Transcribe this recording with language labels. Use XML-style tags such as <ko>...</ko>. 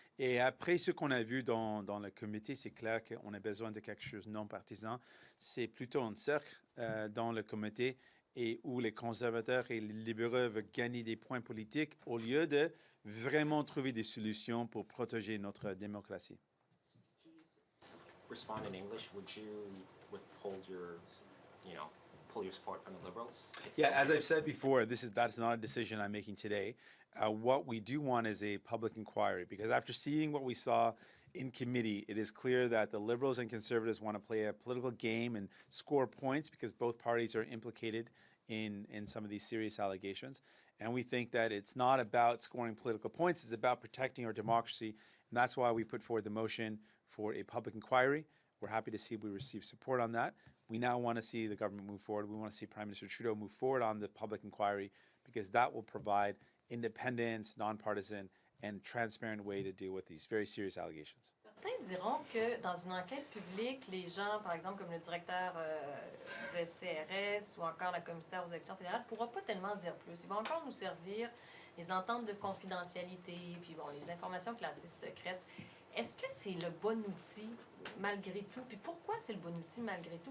<fr>Et après ce qu'on a vu dans le comité, c'est clair qu'on a besoin de quelque chose de non partisan. C'est plutôt un cercle dans le comité et où les conservateurs et les libéraux veulent gagner des points politiques au lieu de vraiment trouver des solutions pour protéger notre démocratie.</fr> <en>Respond in English, would you withhold your, pull your support from the Liberals? Yeah, as I've said before, that's not a decision I'm making today. What we do want is a public inquiry, because after seeing what we saw in committee, it is clear that the Liberals and Conservatives want to play a political game and score points because both parties are implicated in some of these serious allegations. And we think that it's not about scoring political points, it's about protecting our democracy. And that's why we put forward the motion for a public inquiry. We're happy to see we receive support on that. We now want to see the government move forward. We want to see Prime Minister Trudeau move forward on the public inquiry because that will provide independence, nonpartisan, and transparent way to deal with these very serious allegations.</en> <fr>Certains diront que dans une enquête publique, les gens, par exemple comme le directeur du SCRS ou encore la commissaire aux élections fédérales, ne pourra pas tellement dire plus. Ils vont encore nous servir les ententes de confidentialité, puis bon, les informations classées secrètes. Est-ce que c'est le bon outil malgré tout? Puis pourquoi c'est le bon outil malgré tout?</fr>